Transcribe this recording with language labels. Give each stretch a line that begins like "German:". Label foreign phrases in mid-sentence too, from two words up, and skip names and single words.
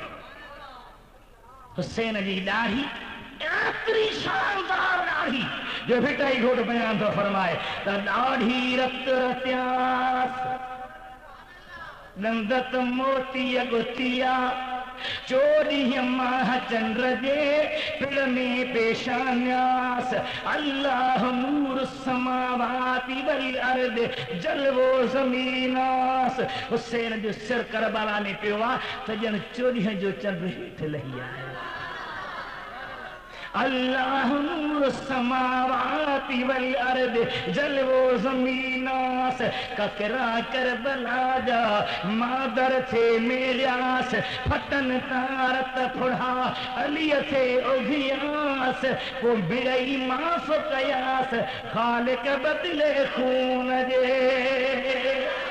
Sindhi: हुसैन जी ॾाढ़ी एतिरी शानदार ॾाढ़ी जो भिटाई घोट बयान थो फरमाए त ॾाढ़ी रत रत्यास नंदत मोती गुथिया चोरी माह चंद्र जे पिड़ में पेशान्यास
Arabic: الله نور السماوات والأرض
Sindhi: जलवो ज़मीनास। हुसैन जो सिर करबला में पियो आहे त ॼण चोरी जो चंद्र हेठि लही आयो।
Arabic: الله نور السماوات والأرض जलवो ज़मीनास।
Sindhi: ककरा करबला जा मादर थे मेरियास फटन तारत फुड़ा अलीअ थे उघियास वो मिड़ई माफ़ कयास ख़ालिक बदले खून जे।